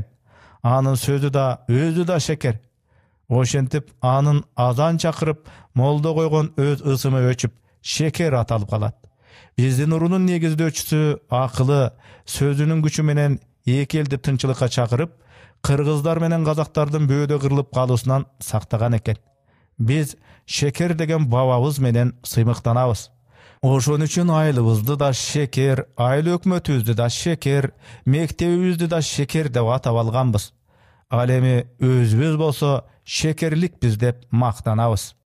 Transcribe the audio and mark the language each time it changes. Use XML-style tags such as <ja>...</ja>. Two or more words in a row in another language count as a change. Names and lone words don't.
<ky>Анын сөзү да, өзү да шекер. Ошентип анын азан чакырып, молдо койгон өз ысымы өчүп, шекер аталып калат. Биздин уруунун негиздөөчүсү акылы, сөзүнүн күчү менен эки элди тынчылыкка чакырып, кыргыздар менен казактардын бөөдө кырылып калуусунан сактаган экен. Биз шекер деген бабабыз менен сыймыктанабыз. Ошон үчүн айылыбызды да шекер, айыл өкмөтүбүздү да шекер, мектебибизди да шекер деп атап алганбыз. Ал эми өзүбүз болсо шекерлик биз деп мактанабыз.</ky>